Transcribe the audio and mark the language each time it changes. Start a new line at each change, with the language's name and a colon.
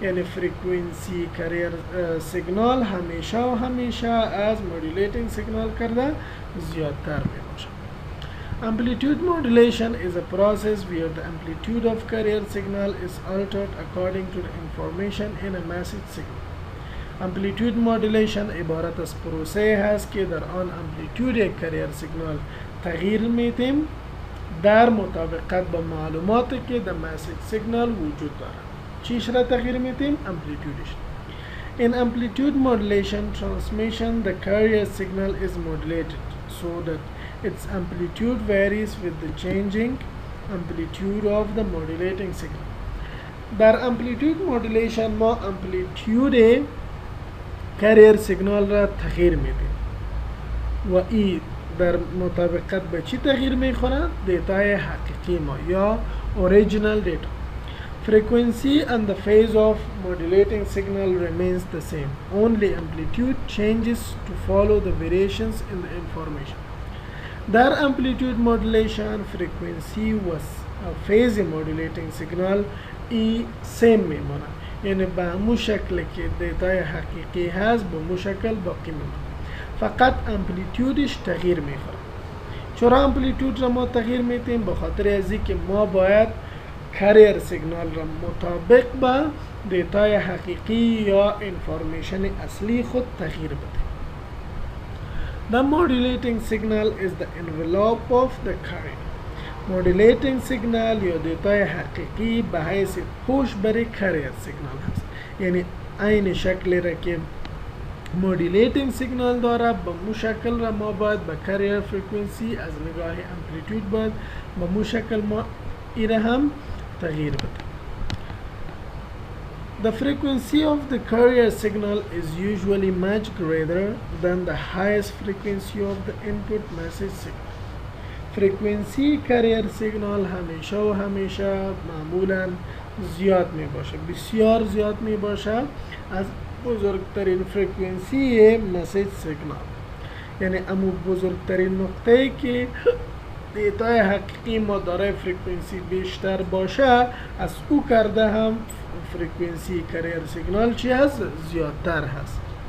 Persian: یعنی فریکوینسی کریر سیگنال همیشه و همیشه از مودولیتینگ سیگنال کرده زیادتر می باشد.
English: Amplitude modulation is a process where the amplitude of carrier signal is altered according to the information in a message signal.
Persian: Amplitude modulation عبارت از پروسه هست که در آن امپلیتود یک کریر سیگنال تغییر میتیم در مطابقت با معلوماتی که در مسیج سیگنال وجود دارد. چیش را تغییر میتیم؟ امپلیتودش.
English: In amplitude modulation transmission, the carrier signal is modulated so that its amplitude varies with the changing amplitude of the modulating signal.
Persian: در امپلیتود مودولیشن ما امپلیتود کریر سیگنال را تغییر میدیم و ای در مطابقت به چی تغییر میخورد؟ دیتای حقیقی ما یا
English: original data. Frequency and the phase of modulating signal remains the same. Only amplitude changes to follow the variations in the information.
Persian: در amplitude modulation frequency و phase modulating signal ای سیم میماند، یعنی به همون شکل که دیتای حقیقی هست به همون شکل باقی میماند، فقط امپلیتودش تغییر میخوره. چرا امپلیتود را ما تغییر میتیم؟ به خاطر از اینکه ما باید کریر سیگنال را مطابق با دیتای حقیقی یا انفورمیشن اصلی خود تغییر بدیم.
English: The modulating signal is the envelope of the carrier.
Persian: Modulating signal یا دیتای حقیقی به حیث پوش برای کریر سیگنال هست، یعنی این شکلی را که مودولیتینگ سیگنال داره به مو شکل را ما باید به کریر فریکوینسی از نگاه امپلیتود باید به مو شکل ما ایره هم تغییر بده.
English: The frequency of the carrier signal is usually much greater than the highest frequency of the input message signal.
Persian: فرکانسی کریر سیگنال همیشه و همیشه معمولا زیاد می باشه، بسیار زیاد می باشه از بزرگترین فرکانسی مسیج سیگنال. یعنی امو بزرگترین نقطه که دیتای حقیقی ما داره فرکانسی بیشتر باشه از او کرده هم فرکانسی کریر سیگنال چی هست؟ زیادتر هست.